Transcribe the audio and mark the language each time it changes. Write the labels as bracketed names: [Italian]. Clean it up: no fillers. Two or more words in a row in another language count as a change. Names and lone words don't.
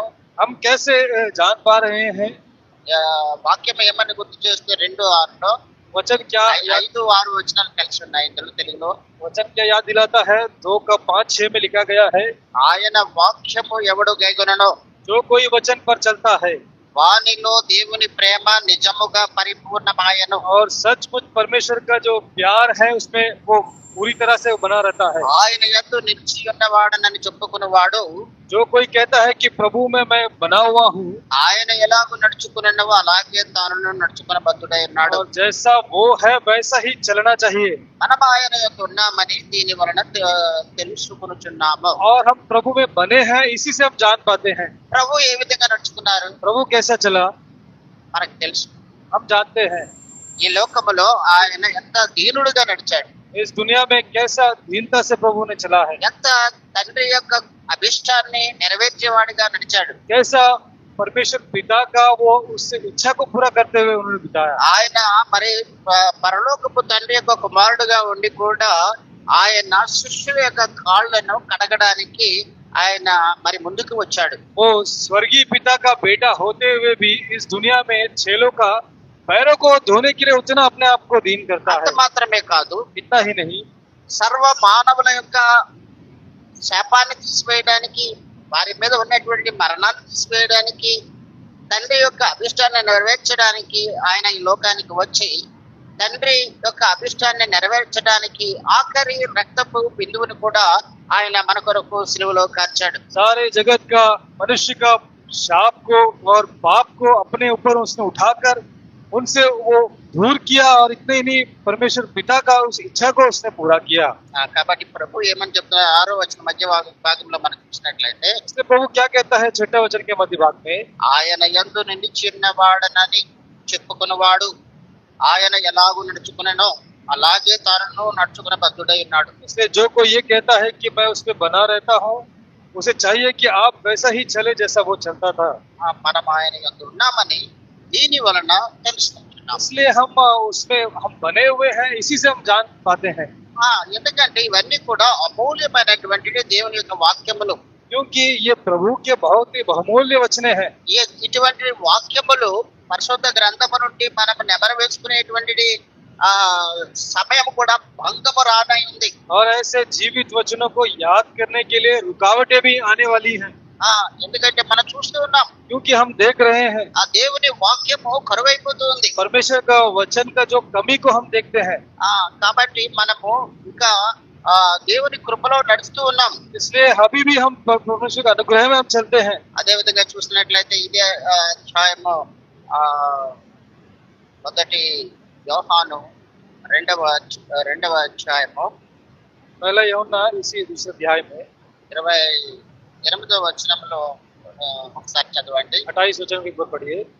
[Hindi] हम कैसे जान पा रहे हैं? [Telugu] వాక్యం ఏమని గుర్తు చేస్తే 2:6 [Hindi] वचन क्या [Telugu] 5-6 వచనాలు కలిసి ఉన్నాయి ఇందులో తెలుగులో. [Hindi] वचन क्या याद दिलाता है? 2 का 5-6 में लिखा गया है, [Telugu] ఆయన వాక్యము ఎవడు గైకొనెనో [Hindi] जो कोई वचन पर चलता है [Telugu] వానిలో దేవుని ప్రేమ నిజముగా పరిపూర్ణమాయను. [Hindi] और सचमुच परमेश्वर का जो प्यार है उसमें वो पूरी तरह से बना रहता है। [Telugu] ఆయన యందు నిలిచి ఉన్నవాడనని చెప్పుకునేవాడు [Hindi] जो कोई कहता है कि प्रभु में मैं बना हुआ हूँ, [Telugu] ఆయన ఎలాగో నడుచుకున్నవో అలాగే తాను నడుచుకున్న బద్ధుడై ఉన్నాడు. [Hindi] और जैसा वो है वैसा ही चलना चाहिए। [Telugu] మనం ఆయన యొక్క ఉన్నామని దీని వలన తెలుసుకొనుచున్నాము. [Hindi] और हम प्रभु में बने हैं, इसी से हम जान पाते हैं। [Telugu] ప్రభు ఏ విధంగా నడుచుకున్నారు [Hindi] प्रभु कैसा चला [Telugu] మనకు తెలుసు. [Hindi] हम जानते हैं। [Telugu] ఈ లోకములో ఆయన ఎంత దీనుడుగా నడిచాడు, [Hindi] इस दुनिया में कैसा दीनता से प्रभु ने चला है, [Telugu] ఎంత తండ్రి యొక్క అభిష్టాన్ని నెరవేర్చేవాడిగా నడిచాడు. [Hindi] कैसा परमेश्वर पिता का वो उससे इच्छा को पूरा करते हुए उन्होंने बिताया। [Telugu] ఆయన మరి పరలోకపు తండ్రి యొక్క కుమారుడుగా ఉండి కూడా ఆయన శిష్యుల యొక్క కాళ్ళను కడగడానికి ఆయన మరి ముందుకు వచ్చాడు. [Hindi] वो स्वर्गीय पिता का बेटा होते हुए भी इस दुनिया में चेलों का पैरों को धोने के लिए उतना अपने आप को दीन करता [Telugu] అంత [Hindi] है। [Telugu] మాత్రమే కాదు, [Hindi] इतना ही नहीं, [Telugu] సర్వ మానవుల యొక్క శాపాన్ని తీసివేయడానికి, వారి మీద ఉన్నటువంటి మరణాన్ని తీసివేయడానికి, తండ్రి యొక్క అభిష్టాన్ని నెరవేర్చడానికి ఆయన ఈ లోకానికి వచ్చి తండ్రి యొక్క అభిష్టాన్ని నెరవేర్చడానికి ఆఖరి రక్తపు బిందువుని కూడా ఆయన మన కొరకు సిలువలో కార్చాడు. [Hindi] सारे जगत का मनुष्य का शाप को और पाप को अपने ऊपर उसने उठाकर उनसे वो दूर किया, और इतने ही नहीं परमेश्वर पिता का उस इच्छा को उसने पूरा किया। [Telugu] కాబట్టి ప్రభు ఏమని చెప్తున్నారు 6వ వచనం మధ్య భాగంలో మనం చూసినట్లయితే, [Hindi] इसलिए प्रभु क्या कहता है 6 वचन के मध्य भाग में, [Telugu] ఆయన యందు నిలిచిన్నవాడనని చెప్పుకున్నవాడు ఆయన ఎలాగూ నడుచుకునేనో అలాగే తాను నడుచుకున్న బద్ధుడై ఉన్నాడు. [Hindi] इसलिए जो कोई ये कहता है कि मैं उसमें बना रहता हूँ, उसे चाहिए कि आप वैसा ही चले जैसा वो चलता था। [Telugu] మనం ఆయన యందు ఉన్నామని దీని వలన తెలుసుకుంటున్నాం. [Hindi] इसलिए हम उसमें हम बने हुए हैं, इसी से हम जान पाते हैं। [Telugu] ఎందుకంటే ఇవన్నీ కూడా అమూల్యమైనటువంటి దేవుని యొక్క వాక్యములు. [Hindi] क्योंकि ये प्रभु के बहुत ही बहुमूल्य वचने हैं। [Telugu] ఇటువంటి వాక్యములు పరిశుద్ధ గ్రంథము నుండి మనం నెమరు వేసుకునేటువంటి సమయం కూడా భంగము రానై ఉంది. [Hindi] और ऐसे जीवित वचनों को याद करने के लिए रुकावटें भी आने वाली हैं। [Telugu] ఎందుకంటే మనం చూస్తూ ఉన్నాం, [Hindi] क्योंकि हम देख रहे हैं [Telugu] ఆ దేవుని వాక్యము కరువైపోతూ ఉంది. [Hindi] परमेश्वर का वचन का जो कमी को हम देखते हैं। [Telugu] కాబట్టి మనము ఇంకా దేవుని కృపలో నడుస్తూ ఉన్నాం. [Hindi] इसलिए अभी भी हम परमेश्वर के अनुग्रह में हम चलते हैं। [Telugu] అదే విధంగా చూసినట్లయితే ఇదే అధ్యాయము మొదటి యోహాను 2వ అధ్యాయము [Hindi] पहला यूहन्ना इसी दूसरे अध्याय में [Telugu] 28వ వచనంలో ఒకసారి చదవండి. [Hindi] 28 वचन के ऊपर पढ़िए।